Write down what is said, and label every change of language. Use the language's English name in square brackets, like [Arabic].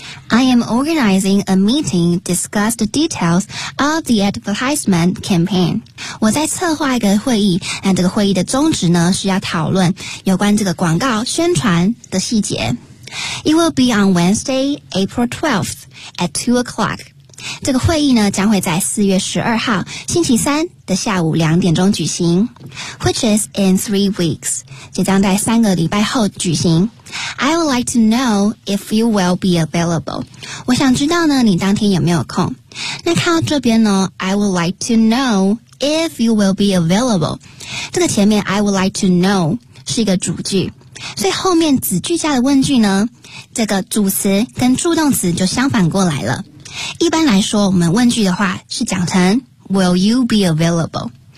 [English] I am organizing a meeting to discuss the details of the advertisement campaign. [Chinese] 我在策划一个会议，那这个会议的宗旨呢，是要讨论有关这个广告宣传的细节。 [English] It will be on Wednesday, April 12th at 2 o'clock. [Chinese] 这个会议呢，将会在4月12号星期三的下午2点钟举行 , [English] which is in 3 weeks, [Chinese] 就将在三个礼拜后举行。 [English] I would like to know if you will be available. [Chinese] 我想知道呢你当天有没有空。那看到这边呢 [English] ,I would like to know if you will be available. [Chinese] 这个前面 [English] I would like to know [Chinese] 是一个主句。所以后面子句加的问句呢这个主词跟助动词就相反过来了。一般来说我们问句的话是讲成 [English] will you be available?